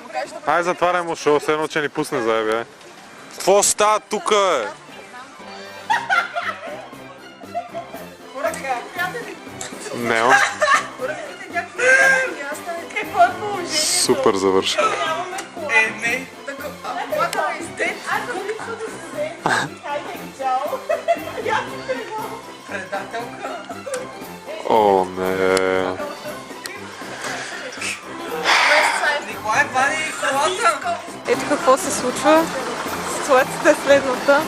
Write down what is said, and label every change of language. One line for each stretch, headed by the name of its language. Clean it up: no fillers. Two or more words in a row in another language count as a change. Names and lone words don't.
Bulgarian: Ай, затваряй му шоу, все едно, че ни пусне заеби, Какво става тук, бе? Нео. Какво е положението? Супер завършен. Не.
English: What are you dead?
Bulgarian: Хайде, чао. Предателка. О, не. Николай, вади колата. Ето какво се случва. Ситуацията е следната.